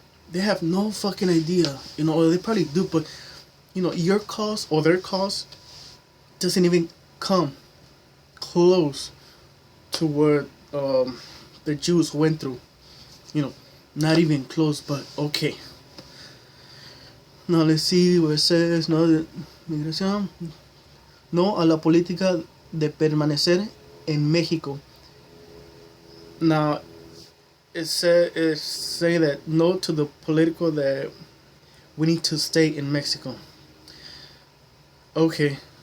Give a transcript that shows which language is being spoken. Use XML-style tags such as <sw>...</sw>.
<en>They have no fucking idea, or they probably do, but your cause or their cause doesn't even come close to what the Jews went through. Not even close, but okay. Now let's see what it says.</en> <es>No de migración. No a la política de permanecer en México.</es> <en>Now it's saying that no to the political that we need to stay in Mexico. Okay.</en>